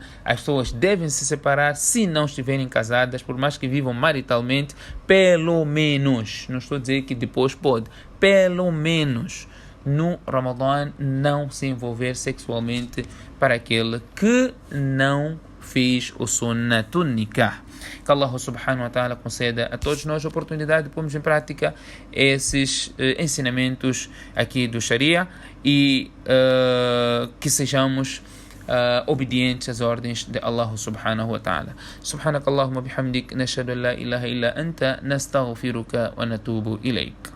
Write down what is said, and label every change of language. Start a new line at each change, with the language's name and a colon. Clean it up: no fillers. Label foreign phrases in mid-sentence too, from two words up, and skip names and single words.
Portuguese: As pessoas devem se separar se não estiverem casadas, por mais que vivam maritalmente, pelo menos, não estou a dizer que depois pode, pelo menos no Ramadã não se envolver sexualmente para aquele que não fez o
Arabic: سنة نكاح.
Portuguese: Que
Arabic: الله سبحانه وتعالى
Portuguese: conceda a todos nós a oportunidade de pormos em prática esses ensinamentos aqui do Sharia e que sejamos obedientes às ordens de
Arabic: الله سبحانه وتعالى. سبحانك اللهم بحمدك نشهد أن لا إله إلا أنت نستغفرك ونتوب إليك.